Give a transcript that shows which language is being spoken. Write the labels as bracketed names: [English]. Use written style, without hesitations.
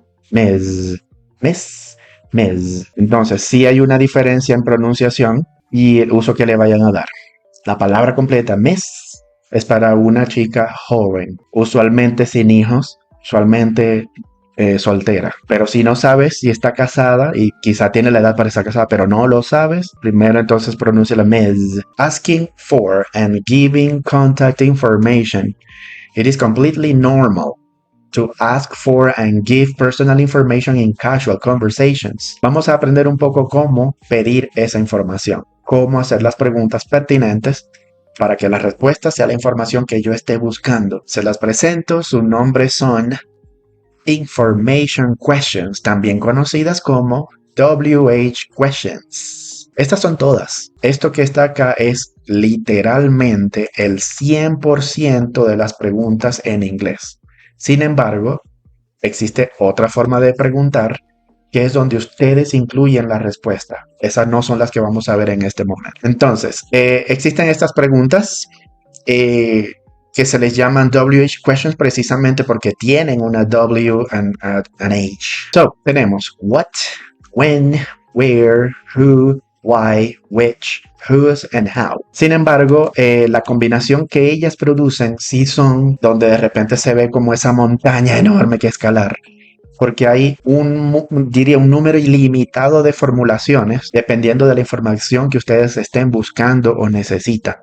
[Spanish] Entonces, sí hay una diferencia en pronunciación y el uso que le vayan a dar. La palabra completa, miss, es para una chica joven, usualmente sin hijos, usualmente soltera. Pero si no sabes si está casada y quizá tiene la edad para estar casada, pero no lo sabes, primero entonces pronuncia la miss. [English] Asking for and giving contact information. It is completely normal to ask for and give personal information in casual conversations. [Spanish] Vamos a aprender un poco cómo pedir esa información, cómo hacer las preguntas pertinentes para que la respuesta sea la información que yo esté buscando. Se las presento, su nombre son Information Questions, también conocidas como WH Questions. Estas son todas. Esto que está acá es literalmente el 100% de las preguntas en inglés. Sin embargo, existe otra forma de preguntar que es donde ustedes incluyen la respuesta. Esas no son las que vamos a ver en este momento. Entonces, existen estas preguntas que se les llaman WH questions precisamente porque tienen una W and an H. [English] So, tenemos what, when, where, who, why, which, whose, and how. [Spanish] Sin embargo, la combinación que ellas producen sí son donde de repente se ve como esa montaña enorme que escalar. Porque hay un número ilimitado de formulaciones dependiendo de la información que ustedes estén buscando o necesitan.